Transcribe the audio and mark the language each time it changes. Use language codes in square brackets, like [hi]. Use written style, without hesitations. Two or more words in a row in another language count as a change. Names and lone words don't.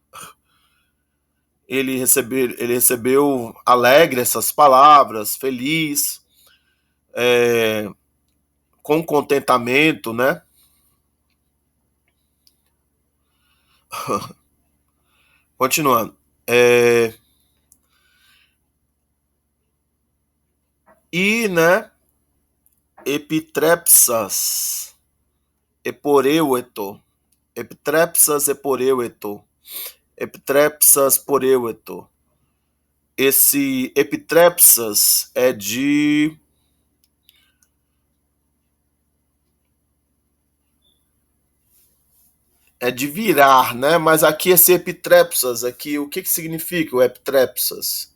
[pt] Ele recebeu alegre essas palavras, feliz, com contentamento, né? Continuando. E, né? [el] Ἐπιτρέψας ἐπορεύετο. Ἐπιτρέψας ἐπορεύετο. Ἐπιτρέψας πορεύετο. [pt] Esse epitrepsas é de virar, né? Mas aqui esse epitrepsas aqui, o que significa o epitrepsas?